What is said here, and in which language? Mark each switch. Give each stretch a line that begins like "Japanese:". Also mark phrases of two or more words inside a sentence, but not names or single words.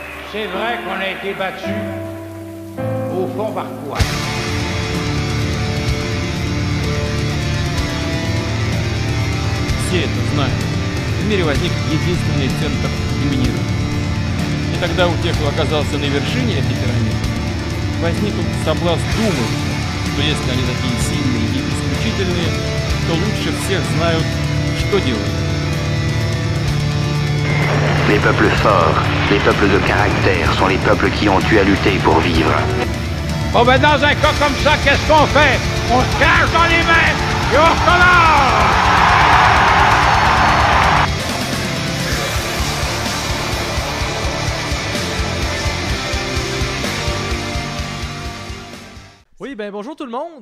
French: C'est vrai qu'on a été battu au fond par quoi?
Russian: Все это знают. В мире возник единственный центр доминирования. И тогда у тех, кто оказался на вершине этой пирамиды, возник соблазн думать, что если они такие сильные и исключительные, то лучше всех знают, что делать.
French: Les peuples forts, les peuples de caractère sont les peuples qui ont eu à lutter pour vivre. Bon ben dans un cas comme ça, qu'est-ce qu'on fait? On se cache dans les mains et on recommence! Oui, ben bonjour tout le monde.